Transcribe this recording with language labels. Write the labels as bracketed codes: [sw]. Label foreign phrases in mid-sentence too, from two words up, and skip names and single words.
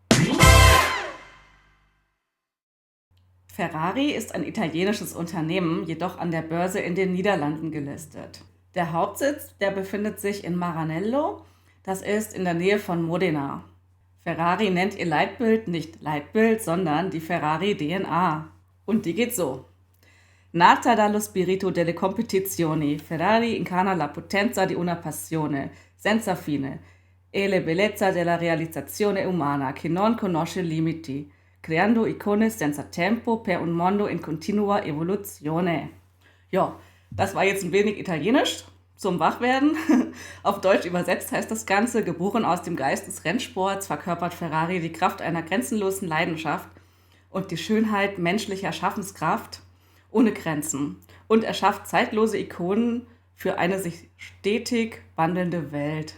[de] Ferrari ist ein italienisches Unternehmen, jedoch an der Börse in den Niederlanden gelistet. Der Hauptsitz, der befindet sich in Maranello, das ist in der Nähe von Modena. Ferrari nennt ihr Leitbild nicht Leitbild, sondern die Ferrari DNA. Und die geht so. [it] Nata dallo spirito delle competizioni, Ferrari incarna la potenza di una passione, senza fine, e la bellezza della realizzazione umana, che non conosce limiti, creando icone senza tempo per un mondo in continua evoluzione. [de] Ja, das war jetzt ein wenig italienisch zum Wachwerden. Auf Deutsch übersetzt heißt das Ganze: Geboren aus dem Geist des Rennsports, verkörpert Ferrari die Kraft einer grenzenlosen Leidenschaft und die Schönheit menschlicher Schaffenskraft ohne Grenzen und erschafft zeitlose Ikonen für eine sich stetig wandelnde Welt.